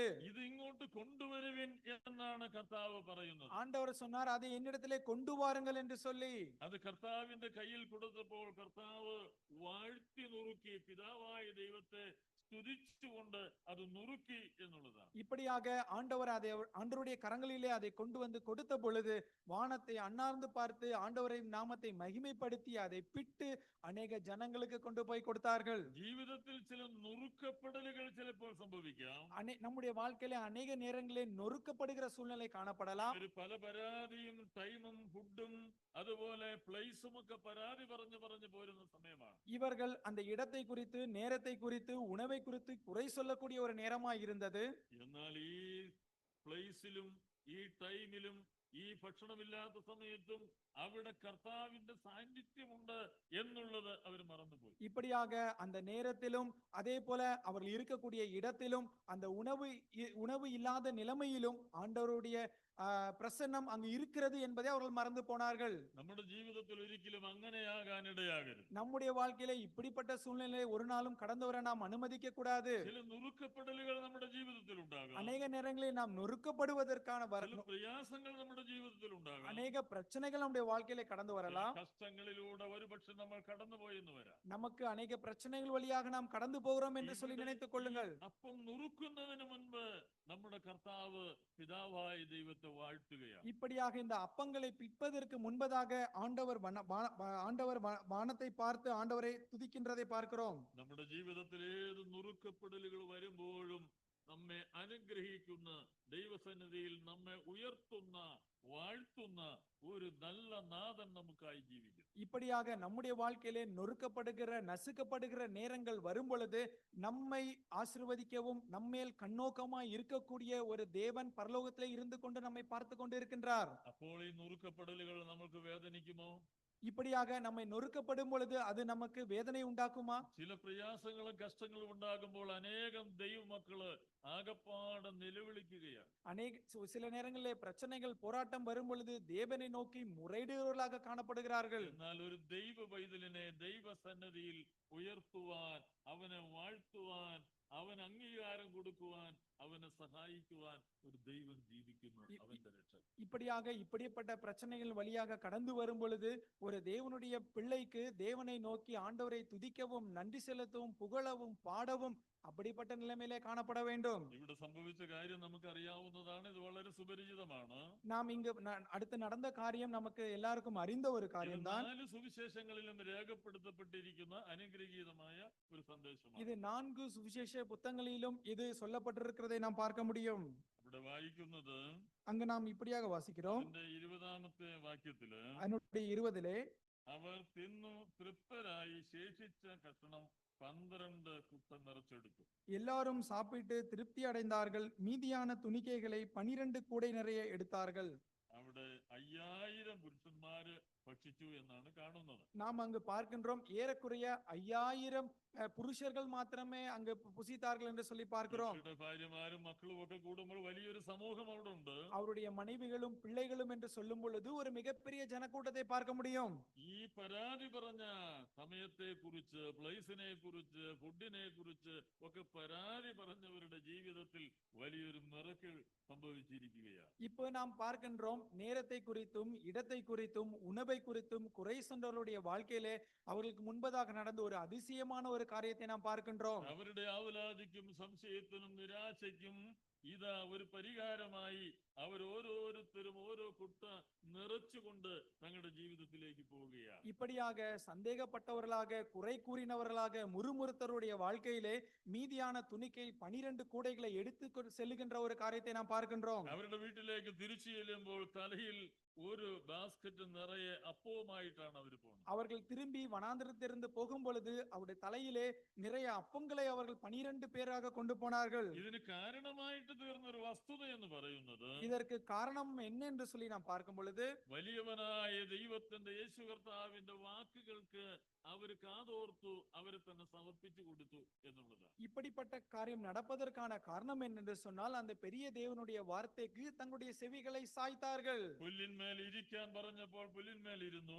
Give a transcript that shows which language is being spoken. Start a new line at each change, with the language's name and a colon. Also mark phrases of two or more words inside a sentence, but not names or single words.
Malayalam: ഇത് ഇങ്ങോട്ട് കൊണ്ടുവരുവിൻ എന്നാണ് കർത്താവ് പറയുന്നത്.
Tamil: ஆண்டவர் சொன்னார், அதை என்னிடத்திலே கொண்டு வாருங்கள் என்று சொல்லி.
Malayalam: അത് കർത്താവിന്റെ കയ്യിൽ കൊടുത്തപ്പോൾ കർത്താവ് വാഴ്ത്തി നുറുക്കി പിതാവായ ദൈവത്തെ സ്തുതിച്ചുകൊണ്ട് അത് നുറുക്കി എന്നുള്ളതാണ്.
Tamil: இப்படியாக ஆண்டவருடைய கரங்களிலே அதை கொண்டு வந்து கொடுத்த பொழுது வானத்தை அண்ணார்ந்து பார்த்து ஆண்டவரின் நாமத்தை மகிமைப்படுத்தி அதை பிட்டு அநேக ஜனங்களுக்கு கொண்டு போய் கொடுத்தார்கள்.
Malayalam: ജീവിതത്തിൽ ചില നുറുക്കപ്പെടലുകൾ ചിലപ്പോൾ സംഭവിക്കാം.
Tamil: நம்முடைய வாழ்க்கையில அநேக நேரங்களில் நொறுக்கப்படுகிற சூழ்நிலை காணப்படலாம்.
Malayalam: ഒരു പല പരാതിയും ടൈമും ഫുഡും അതുപോലെ പ്ലേസും ഒക്കെ പരാതി പറഞ്ഞു പോരുന്ന സമയമാണ്.
Tamil: இவர்கள் அந்த இடத்தை குறித்து, நேரத்தை குறித்து, உணவை குறித்து குறை சொல்லக்கூடிய ஒரு நேரமாய் இருந்தது.
Malayalam: എന്നാൽ ഈ പ്ലേസിലും ഈ ടൈമിലും ഈ ഭക്ഷണമില്ലാത്ത സമയത്തും അവിടെ കർത്താവിന്റെ സാന്നിധ്യമുണ്ട് എന്നുള്ളത് അവർ മറന്നുപോയി.
Tamil: இப்படியாக அந்த நேரத்திலும் அதே போல அவர்கள் இருக்கக்கூடிய இடத்திலும் அந்த உணவு இல்லாத நிலைமையிலும் ஆண்டவருடைய பிரசன்னம் அங்கு இருக்கிறது என்பதை அவர்கள் மறந்து போனார்கள்.
Malayalam: നമ്മുടെ ജീവിതത്തിൽ ഒരിക്കലും അങ്ങനെയാകാൻ ഇടയാകരുത്.
Tamil: நம்முடைய வாழ்க்கையில இப்படிப்பட்ட சூழ்நிலை ஒரு நாளும் கடந்து வர நாம் அனுமதிக்க கூடாது.
Malayalam: ചില നുറുക്കപ്പെടലുകൾ നമ്മുടെ ജീവിതത്തിൽ ഉണ്ടാകാം.
Tamil: அநேக நேரங்களில் நாம் நொறுக்கப்படுவதற்கான
Malayalam: ചില പ്രയാസങ്ങൾ നമ്മുടെ ജീവിതത്തിൽ ഉണ്ടാകാം.
Tamil: அநேக பிரச்சனைகள் நம்முடைய வாழ்க்கையில கடந்து வரலாம்.
Malayalam: കഷ്ടങ്ങളിലൂടെ ഒരുപക്ഷെ നമ്മൾ കടന്നുപോയെന്ന് വരാം.
Tamil: நமக்கு அநேக பிரச்சனைகள் வழியாக நாம் கடந்து போகிறோம் என்று சொல்லி நினைத்துக் கொள்ளுங்கள்.
Malayalam: അപ്പം നുറുക്കുന്നതിന് മുൻപ് നമ്മുടെ കർത്താവ് പിതാവായ ദൈവത്തെ വാഴ്ത്തുകയാണ്.
Tamil: இப்படியாக இந்த அப்பங்களை பிற்பதற்கு முன்பதாக ஆண்டவர் வானத்தை பார்த்து ஆண்டவரை துதிக்கின்றதை பார்க்கிறோம்.
Malayalam: നമ്മുടെ ജീവിതത്തിൽ ഏത് നുറുക്കപ്പെടലുകൾ വരുമ്പോഴും നമ്മെ അനുഗ്രഹിക്കുന്ന ദൈവസന്നിധിയിൽ നമ്മെ ഉയർത്തുന്ന വാഴ്ത്തുന്ന ഒരു നല്ല നാഥൻ നമുക്കായി ജീവിക്കും.
Tamil: இப்படியாக நம்முடைய வாழ்க்கையிலே நொறுக்கப்படுகிற, நசுக்கப்படுகிற நேரங்கள் வரும் பொழுது நம்மை ஆசீர்வதிக்கவும் நம்மேல் கண்ணோக்கமாய் இருக்கக்கூடிய ஒரு தேவன் பரலோகத்திலே இருந்து கொண்டு நம்மை பார்த்து கொண்டு இருக்கின்றார்.
Malayalam: അപ്പോൾ ഈ നുറുക്കപ്പെടലുകൾ നമുക്ക് വേദനിക്കുമോ?
Tamil: இப்படியாக நம்மை நொறுக்கப்படும் பொழுது அது நமக்கு வேதனை உண்டாக்குமா?
Malayalam: ചില പ്രയാസങ്ങളും കഷ്ടങ്ങളും ഉണ്ടാകുമ്പോൾ അനേകം ദൈവമക്കള് ആകപ്പാടെ നിലവിളിക്കുകയാണ്.
Tamil: சில நேரங்களிலே பிரச்சனைகள், போராட்டம் வரும் பொழுது தேவனை நோக்கி முறையிடுகிறவர்களாக காணப்படுகிறார்கள்.
Malayalam: എന്നാൽ ഒരു ദൈവ പൈതലിനെ ദൈവസന്നിധിയിൽ ഉയർത്തുവാൻ, അവനെ വാഴ്ത്തുവാൻ, അവൻ അംഗീകാരം കൊടുക്കുവാൻ, അവനെ സഹായിക്കുവാൻ ഒരു ദൈവം ജീവിക്കുന്നു, അവന്റെ രക്ഷകൻ.
Tamil: இப்படிப்பட்ட பிரச்சனைகள் வழியாக கடந்து வரும் பொழுது ஒரு தேவனுடைய பிள்ளைக்கு தேவனை நோக்கி ஆண்டவரை துதிக்கவும், நன்றி செலுத்தவும், புகழவும், பாடவும் அப்படிப்பட்ட நிலைமையிலே காணப்பட வேண்டும்.
Malayalam: ഇവിടെ സംഭവിച്ച കാര്യം നമുക്ക് അറിയാവുന്നതാണ്. ഇത് വളരെ സുപരിചിതമാണ്.
Tamil: நாம் இங்கு அடுத்து நடந்த காரியம் நமக்கு எல்லாருக்கும் அறிந்த ஒரு காரியம்தான்.
Malayalam: 4 സുവിശേഷങ്ങളിലും രേഖപ്പെടുത്തപ്പെട്ടിരിക്കുന്ന അനുഗ്രഹീതമായ ഒരു സന്ദേശമാണ്.
Tamil: இது 4 சுவிசேஷ புத்தகங்களிலும் இது சொல்லப்பட்டிருக்கிறதை நாம் பார்க்க முடியும்.
Malayalam: ഇവിടെ വായിക്കുന്നത്
Tamil: அங்கு நாம் இப்படியாக வாசிக்கிறோம்.
Malayalam: 20ാമത്തെ വാക്യത്തില്
Tamil: அதனுடைய 20லே
Malayalam: അവർ തിന്നു തൃപ്തരായി ശേഷിച്ച കഷണം 12 കുട്ട നിറച്ചെടുത്തു.
Tamil: எல்லாரும் சாப்பிட்டு திருப்தி அடைந்தார்கள். மீதியான துணிக்கைகளை 12 கூடை நிறைய எடுத்தார்கள்.
Malayalam: അവിടെ 5000 പുരുഷന്മാര് ഭക്ഷിച്ചു എന്നാണ് കാണുന്നത്.
Tamil: நாம் அங்கு பார்க்கின்றோம் ஏறக்குறைய 5000 புருஷர்கள் மாத்திரமே அங்கு புசித்தார்கள் என்று சொல்லி பார்க்கிறோம்.
Malayalam: ഭാര്യമാരും മക്കളും ഒക്കെ കൂടുമ്പോൾ വലിയൊരു സമൂഹം അവിടെ ഉണ്ട്.
Tamil: அவருடைய மனைவிகளும் பிள்ளைகளும் என்று சொல்லும் பொழுது ஒரு மிகப்பெரிய ஜனக்கூட்டத்தை பார்க்க முடியும்.
Malayalam: ഈ പരാതി പറഞ്ഞ സമയത്തെ കുറിച്ച്, പ്ലേസിനെ കുറിച്ച്, ഫുഡിനെ കുറിച്ച് ഒക്കെ പരാതി പറഞ്ഞവരുടെ ജീവിതത്തിൽ വലിയൊരു മിറക്കിൾ സംഭവിച്ചിരിക്കുകയാണ്.
Tamil: இப்போ நாம் பார்க்கின்றோம் நேரத்தை குறித்தும், இடத்தை குறித்தும், உணவை குறித்தும் குறை சொன்னவர்களுடைய வாழ்க்கையிலே அவர்களுக்கு முன்பதாக நடந்த ஒரு அதிசயமான ஒரு காரியத்தை நாம் பார்க்கின்றோம்.
Malayalam: അവരുടെ ആവലാതിക്കും സംശയത്തിനും നിരാശയ്ക്കും ഇതാ ഒരു പരിഹാരമായി അവർ ഓരോരുത്തരും ഓരോ കുട്ട നിറച്ചുകൊണ്ട് തങ്ങളുടെ ജീവിതത്തിലേക്ക് പോവുകയാണ്.
Tamil: இப்படியாக சந்தேகப்பட்டவர்களாக, குறை கூறினவர்களாக, முறுமுறுத்தருடைய வாழ்க்கையிலே மீதியான துணிக்கை 12 கூடைகளை எடுத்து செல்லுகின்ற ஒரு காரியத்தை நாம் பார்க்கின்றோம்.
Malayalam: അവരുടെ വീട്ടിലേക്ക് തിരിച്ചു ചെല്ലുമ്പോൾ തലയിൽ ഒരു ബാസ്കറ്റ് നിറയെ അപ്പവുമായിട്ടാണ് അവർ പോകുന്നത്.
Tamil: அவர்கள் திரும்பி வனாந்திரத்திலிருந்து போகும் பொழுது அவருடைய தலையிலே நிறைய அப்பங்களை அவர்கள் 12 பேராக கொண்டு போனார்கள்.
Malayalam: ഇതിന് കാരണമായിട്ട് തീർന്ന ഒരു വസ്തുത എന്ന് പറയുന്നത്,
Tamil: இதற்கு காரணம் என்ன என்று சொல்லி நாம் பார்க்கும் பொழுது
Malayalam: വലിയവനായ ദൈവത്തിന്റെ യേശു കർത്താവിന്റെ വാക്കുകൾക്ക് അവർ കാതോർത്തു, അവരെ തന്നെ സമർപ്പിച്ചു കൊടുത്തു എന്നുള്ളതാണ്.
Tamil: இப்படிப்பட்ட காரியம் நடப்பதற்கான காரணம் என்னென்று சொன்னால் அந்த பெரிய தேவனுடைய வார்த்தைக்கு தங்களுடைய செவிகளை சாய்த்தார்கள்.
Malayalam: പുല്ലിന്മേൽ പുല്ലിന്മേൽ ഇരിക്കാൻ പറഞ്ഞപ്പോൾ പുല്ലിന്മേൽ ഇരുന്നു.